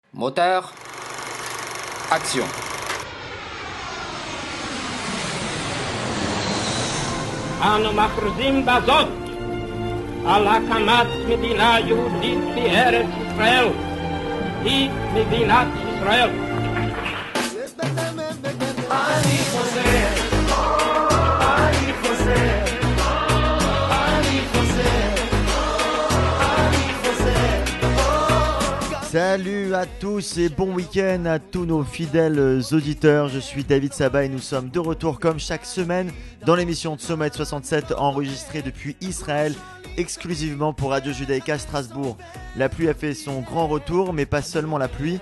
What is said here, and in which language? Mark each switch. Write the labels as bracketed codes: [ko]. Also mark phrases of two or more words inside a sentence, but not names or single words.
[fr] Moteur. Action. [he] אנו מכריזים בזאת על הקמת מדינה יהודית בארץ ישראל. היא מדינת ישראל. אני חוזר, אני חוזר, אני חוזר, אני חוזר. [fr] Salut à tous et bon week-end à tous nos fidèles auditeurs. Je suis David Sabat et nous sommes de retour comme chaque semaine dans l'émission de Sommet 67 enregistrée depuis Israël exclusivement pour Radio Judaïka Strasbourg. La pluie a fait son grand retour, mais pas seulement la pluie.